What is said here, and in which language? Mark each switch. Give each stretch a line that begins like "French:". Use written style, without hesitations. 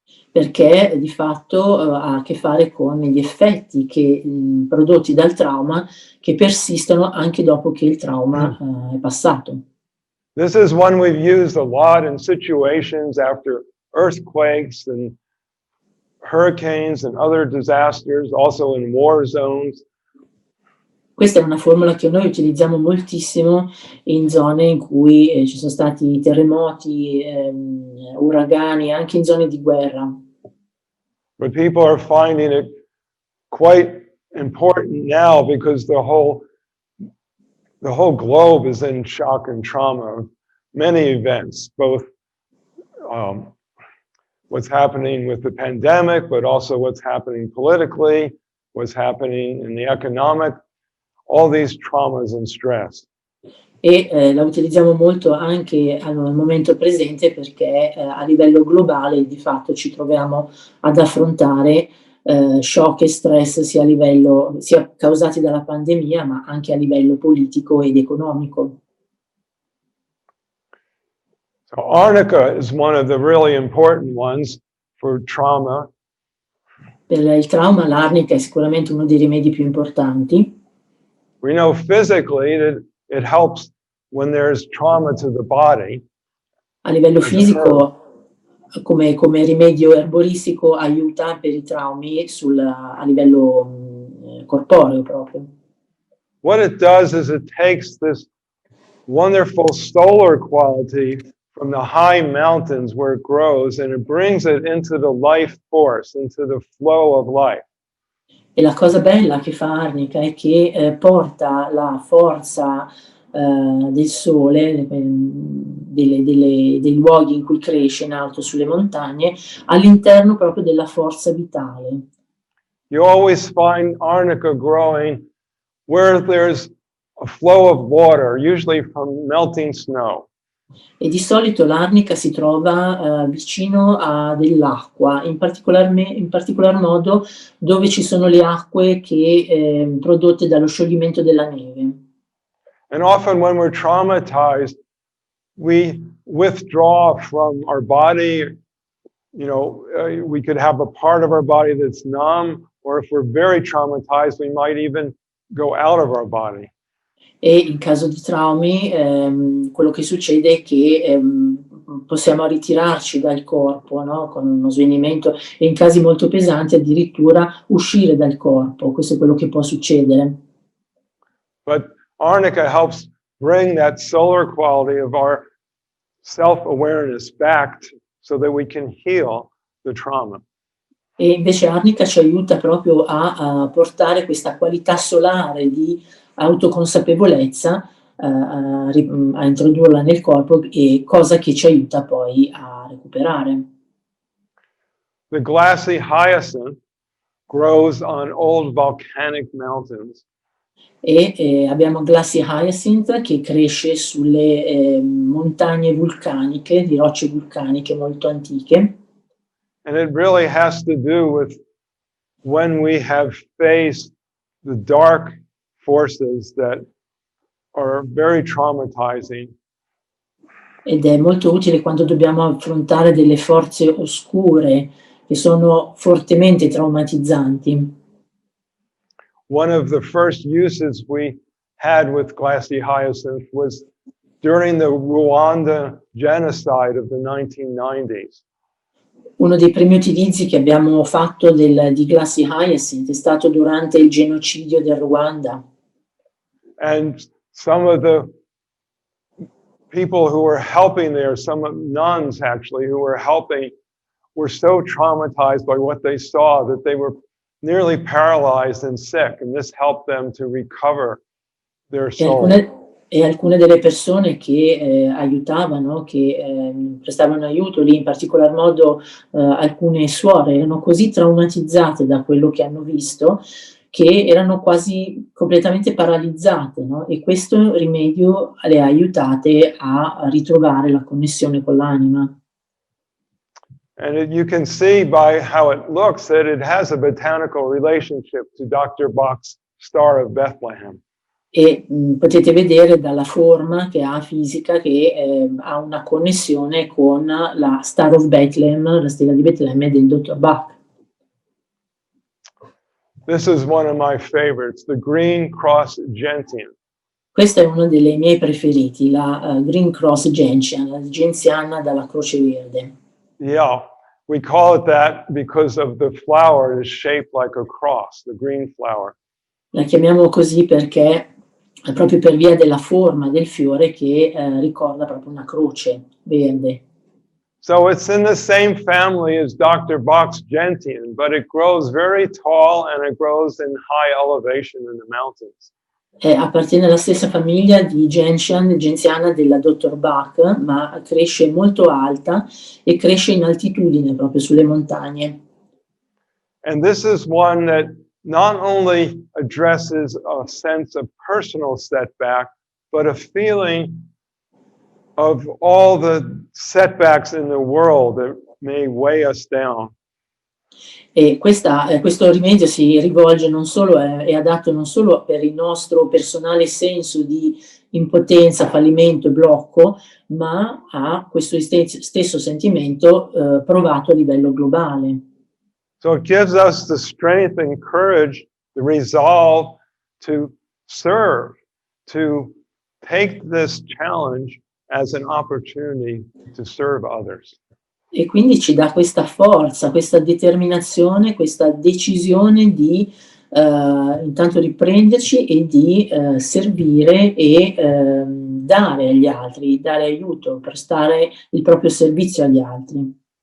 Italian: perché di fatto ha a che fare con gli effetti prodotti dal trauma che persistono anche dopo che il trauma è passato.
English: This is one we've used a lot in situations after earthquakes and hurricanes and other disasters, also in war zones.
Italian: Questa è una formula che noi utilizziamo moltissimo in zone in cui ci sono stati terremoti, uragani, anche in zone di guerra.
English: But people are finding it quite important now because the whole globe is in shock and trauma of many events, both what's happening with the pandemic, but also what's happening politically, what's happening in the economic, all these traumas and stress.
Italian: E la utilizziamo molto anche al momento presente perché a livello globale di fatto ci troviamo ad affrontare shock e stress sia causati dalla pandemia ma anche a livello politico ed economico.
English: So Arnica is one of the really important ones for trauma.
Italian: Per il trauma l'arnica è sicuramente uno dei rimedi più importanti.
English: We know physically that it helps when there's trauma to the body.
Italian: A livello fisico, come rimedio erboristico, aiuta per i traumi a livello corporeo proprio.
English: What it does is it takes this wonderful solar quality from the high mountains where it grows and it brings it into the life force, into the flow of life.
Italian: E la cosa bella che fa Arnica è che porta la forza del sole, dei luoghi in cui cresce in alto sulle montagne, all'interno proprio della forza vitale.
English: You always find Arnica growing where there's a flow of water, usually from melting snow.
Italian: E di solito l'arnica si trova vicino a dell'acqua, in particolar modo dove ci sono le acque prodotte dallo scioglimento della neve.
English: And often when we're traumatized, we withdraw from our body. You know, we could have a part of our body that's numb, or if we're very traumatized, we might even go out of our body.
Italian: E in caso di traumi, quello che succede è che possiamo ritirarci dal corpo, no? Con uno svenimento e in casi molto pesanti addirittura uscire dal corpo. Questo è quello che può succedere.
English: But Arnica helps bring that solar quality of our self-awareness back so that we can heal the trauma.
Italian: E invece Arnica ci aiuta proprio a portare questa qualità solare di autoconsapevolezza, a introdurla nel corpo, e cosa che ci aiuta poi a recuperare.
English: The glassy hyacinth grows on old volcanic mountains.
Italian: E abbiamo Glassy Hyacinth che cresce sulle montagne vulcaniche, di rocce vulcaniche molto antiche.
English: And it really has to do with when we have faced the dark forces that are very traumatizing.
Italian: Ed è molto utile quando dobbiamo affrontare delle forze oscure che sono fortemente traumatizzanti.
English: One of the first uses we had with glassy hyacinth was during the Rwanda genocide of the 1990s.
Italian: Uno dei primi utilizzi che abbiamo fatto di Glassy Hyacinth è stato durante il genocidio del Ruanda.
English: And some of the people who were helping there, some nuns actually who were helping, were so traumatized by what they saw that they were nearly paralyzed and sick, and this helped them to recover their soul.
Italian: E alcune delle persone che aiutavano, che prestavano aiuto lì, in particolar modo alcune suore, erano così traumatizzate da quello che hanno visto che erano quasi completamente paralizzate, no? E questo rimedio le ha aiutate a ritrovare la connessione con l'anima.
English: And you can see by how it looks that it has a botanical relationship to Dr. Bach's Star of Bethlehem.
Italian: E potete vedere dalla forma che ha fisica che ha una connessione con la Star of Bethlehem, la stella di Betlemme del dottor Bach.
English: This is one of my favorites, the Green Cross Gentian.
Italian: Questo è uno dei miei preferiti, la Green Cross Gentian, la genziana dalla Croce Verde.
English: Yeah, we call it that because of the flower is shaped like a cross, the green flower.
Italian: La chiamiamo così perché proprio per via della forma del fiore che ricorda proprio una croce verde.
English: So it's in the same family as Dr. Bach's gentian, but it grows very tall and it grows in high elevation in the mountains.
Italian: Appartiene alla stessa famiglia di genziana della dottor Bach, ma cresce molto alta e cresce in altitudine proprio sulle montagne.
English: And this is one that not only addresses a sense of personal setback, but a feeling of all the setbacks in the world that may weigh us down.
Italian: E questo rimedio si rivolge non solo, è adatto non solo per il nostro personale senso di impotenza, fallimento e blocco, ma ha questo stesso sentimento provato a livello globale.
English: So it gives us the strength and courage, the resolve to serve, to take this challenge as an opportunity to serve others.
Italian: E quindi ci dà questa forza, questa determinazione, questa decisione di intanto riprenderci e di servire e dare agli altri, dare aiuto, prestare il proprio servizio agli altri.